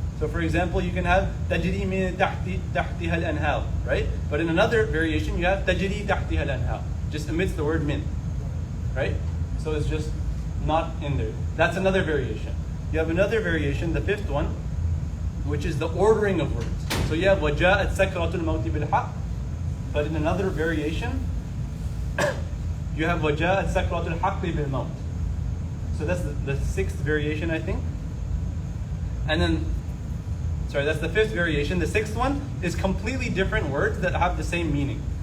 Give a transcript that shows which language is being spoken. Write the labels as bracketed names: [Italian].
[English] So for example, you can have [Arabic] tajri min tahtiha al-anhar, [English] right? But in another variation, you have [Arabic] tajri tahtiha al-anhar, [English] just amidst the word min, right? So it's just not in there. That's another variation. You have another variation, the fifth one, which is the ordering of words. [Arabic] So you have وَجَاءَتْ سَكْرَةُ الْمَوْتِ بِالْحَقِّ. But in another variation, you have وَجَاءَتْ سَكْرَةُ الْحَقِّ بِالْمَوْتِ. [English] So that's the sixth variation, I think. And then, Sorry, that's the fifth variation. The sixth one is completely different words that have the same meaning.